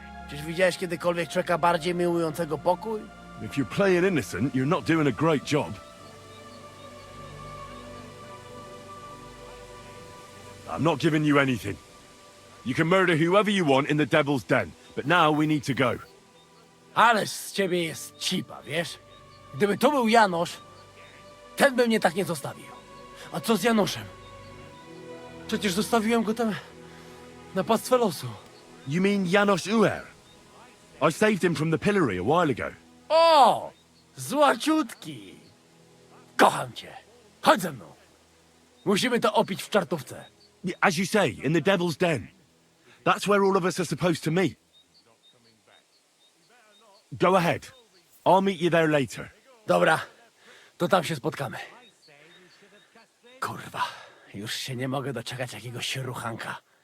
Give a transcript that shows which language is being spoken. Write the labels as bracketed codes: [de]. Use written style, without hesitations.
[pl] Czyż widziałeś kiedykolwiek człowieka bardziej miłującego pokój? [en] If you're playing innocent, you're not doing a great job. I'm not giving you anything. You can murder whoever you want in the Devil's Den, but now we need to go. [pl] Ależ z ciebie jest cipa, wiesz? Gdyby to był Janosz, ten by mnie tak nie zostawił. A co z Janoszem? Przecież zostawiłem go tam na pastwę losu. [en] You mean Janos Uer? I saved him from the pillory a while ago. [pl] O! Złaciutki! Kocham cię. Chodź ze mną. Musimy to opić w czartówce. [en] As you say, in the Devil's Den. That's where all of us are supposed to meet. Go ahead. I'll meet you there later. [pl] Dobra, to tam się spotkamy. Kurwa, już się nie mogę doczekać jakiegoś ruchanka.